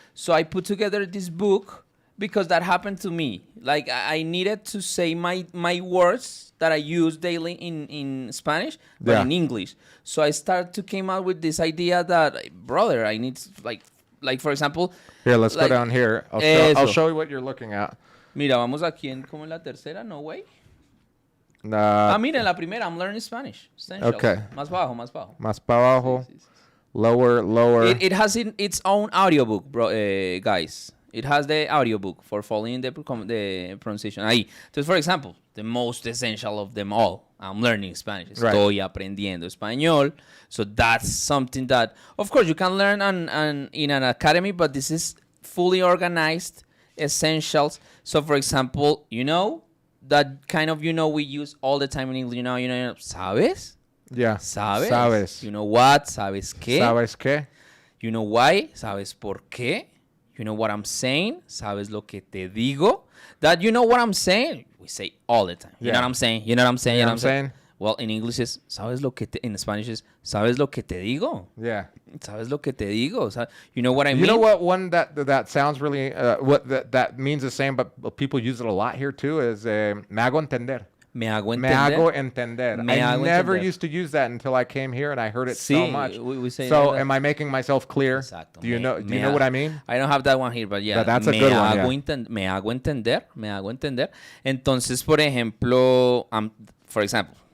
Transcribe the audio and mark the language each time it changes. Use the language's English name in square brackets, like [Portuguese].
[English] So I put together this book because that happened to me. Like I needed to say my words that I use daily in Spanish, but in English. So I started to came out with this idea that, brother, I need like for example. Here, let's go down here. I'll show you what you're looking at. [Spanish] Mira, vamos aquí como en la tercera, [English] no way. [Spanish] Mira, en la primera, [English] I'm learning Spanish. Essentials. Okay. [Spanish] Más bajo, más bajo. Más para abajo. Sí. [English] Lower. It has its own audiobook, guys. It has the audiobook for following the pronunciation. Ahí. [Spanish] Entonces, [English] for example, the most essential of them all, I'm learning Spanish. [Spanish] Estoy aprendiendo español. [English] So that's something that, of course, you can learn in an academy, but this is fully organized essentials. So, for example, that kind of we use all the time in English. [Spanish] ¿Sabes? [English] Yeah. [Spanish] ¿Sabes? [English] You know what? [Spanish] ¿Sabes qué? ¿Sabes qué? [English] You know why? [Spanish] ¿Sabes por qué? [English] You know what I'm saying? [Spanish] ¿Sabes lo que te digo? [English] That you know what I'm saying? We say all the time. You know what I'm saying? You know what I'm saying? You know what I'm saying? Well, in English is [Spanish] ¿sabes lo que te? [English] In Spanish is [Spanish] ¿sabes lo que te digo? [English] Yeah. [Spanish] ¿Sabes lo que te digo? [English] You know what I mean? You know what one that sounds really that means the same, but people use it a lot here too, is [Spanish] me hago entender. Me hago entender. Me hago entender. [English] I never used to use that until I came here and I heard it so much. We say so am I making myself clear? [Spanish] Exacto. [English] Do you know what I mean? I don't have that one here, but yeah. That's a good one. [Spanish] Me hago entender. Entonces, por ejemplo, [English] for example,